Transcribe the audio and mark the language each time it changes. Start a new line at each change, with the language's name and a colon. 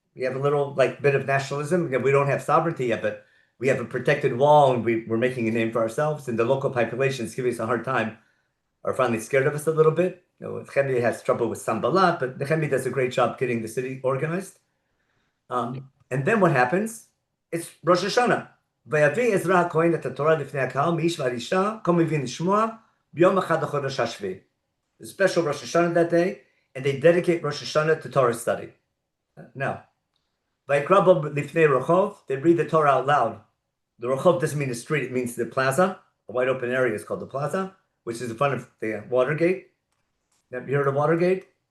English: We have a little bit of nationalism. We don't have sovereignty yet, but we have a protected wall, and we're making a name for ourselves. And the local population is giving us a hard time, are finally scared of us a little bit. Nehemiah has trouble with Sanballat, but Nehemiah does a great job getting the city organized. And then what happens? It's Rosh Hashanah.
Hebrew: ויביא עזרא הכהן את התורה לפני הקהל מאיש ועד אישה, כל מבין לשמוע, ביום אחד לחודש השביעי.
English: There's a special Rosh Hashanah that day, and they dedicate Rosh Hashanah to Torah study. Now,
Hebrew: Vayikra lifnei rachov,
English: they read the Torah out loud. The rachov doesn't mean the street, it means the plaza. A wide open area is called the plaza, which is in front of the Watergate. Have you heard of Watergate?